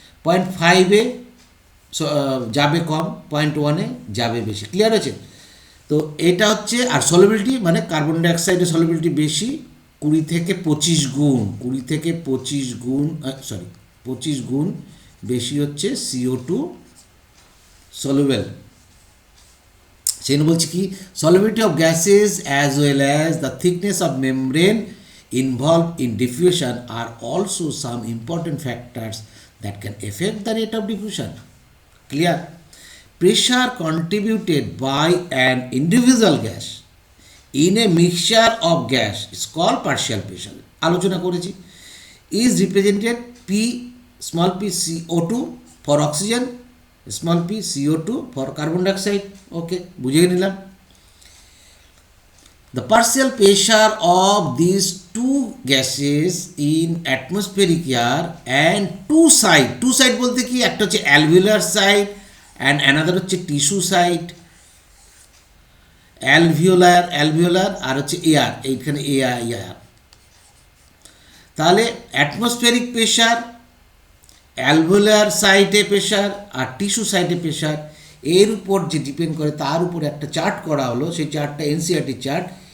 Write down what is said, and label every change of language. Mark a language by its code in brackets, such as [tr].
[bn] 0.5-এ যাবে কম, 0.1-এ যাবে বেশি। ক্লিয়ার হয়েছে? তো এটা হচ্ছে, আর সলিবিলিটি মানে কার্বন ডাইঅক্সাইডের সলিবিলিটি বেশি 20 থেকে 25 গুণ, 20 থেকে 25 গুণ 25 গুণ বেশি হচ্ছে CO2 সলিউবল। সেই জন্য বলছি কি, [en] Solubility of gases as well as the thickness of membrane involved in diffusion are also some important factors that can affect the rate of diffusion. Clear? Pressure contributed by an individual gas in a mixture of gas is called partial pressure. [bn] আলোচনা করেছি, [en] is represented small p CO2 for oxygen, small p CO2 for carbon dioxide. [bn] Okay, বুঝিয়ে নিলাম। [en] The partial pressure of these two gases in atmospheric air and two side [bn] বলতে কি, একটা হচ্ছে [en] alveolar side and another হচ্ছে tissue side। [bn] alveolar আর হচ্ছে air, এইখানে air. তাহলে অ্যাটমসফেরিক প্রেশার, অ্যালভিওলার সাইডে প্রেশার আর টিস্যু সাইডে প্রেশার, এর উপর যে ডিপেন্ড করে তার উপর একটা চার্ট করা হলো, সেই চার্টটা এনসিইআরটি চার্ট।